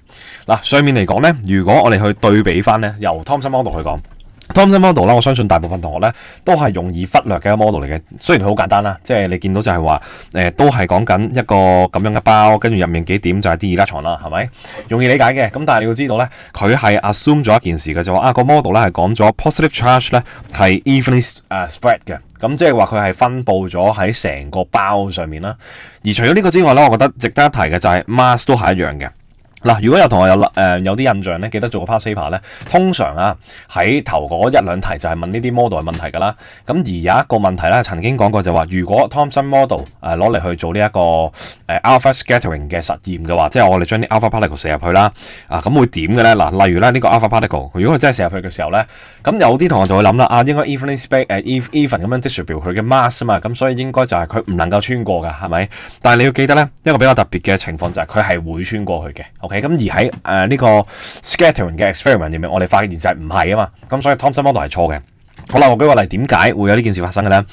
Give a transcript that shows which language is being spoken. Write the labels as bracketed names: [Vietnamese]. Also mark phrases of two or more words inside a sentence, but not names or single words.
[Cantonese] 嗱，上面嚟講咧，如果我哋去對比翻咧，由 [English] Thomson model [Cantonese] 去講。 [English] Thomson model [Cantonese] 啦，我相信大部分同學咧都係容易忽略嘅一個 model 嚟嘅。雖然佢好簡單啦，即係你見到就係話都係講緊一個咁樣嘅包，跟住入面幾點就係啲 electron啦，係咪？容易理解嘅。咁但係你要知道咧，佢係 assume 咗一件事嘅，就話個 model 咧係講咗 [English] positive charge [Cantonese] 咧係 [English] evenly spread [Cantonese] 嘅。咁即係話佢係分佈咗喺成個包上面啦。而除咗呢個之外咧，我覺得值得一提嘅就係 mass 都係一樣嘅。嗱，如果有同學有啲印象咧，記得做個 [English] past paper [Cantonese] 咧，通常喺頭嗰1-2題就係問呢啲 model 嘅問題㗎啦。咁而有一個問題咧，曾經講過就話，如果 [English] Thomson model [Cantonese] 攞嚟去做呢一個 [English] alpha scattering [Cantonese] 嘅實驗嘅話，即係我哋將啲 [English] alpha particle [Cantonese] 射入去啦，咁會點嘅咧？嗱，例如咧呢個 [English] alpha particle， [Cantonese] 如果佢真係射入去嘅時候咧，咁有啲同學就會諗啦，應該 [English] evenly spread even [Cantonese] 咁樣 distribute 佢嘅 mass 啊嘛，咁所以應該就係佢唔能夠穿過㗎，係咪？但係你要記得咧，一個比較特別嘅情況就係佢係會穿過去嘅。OK，咁而喺呢個 scattering 嘅 experiment 入面，我哋發現就係唔係啊嘛，咁所以 [English] Thomson model [Cantonese] 係錯嘅。好啦，我舉個例，點解會有呢件事發生嘅咧？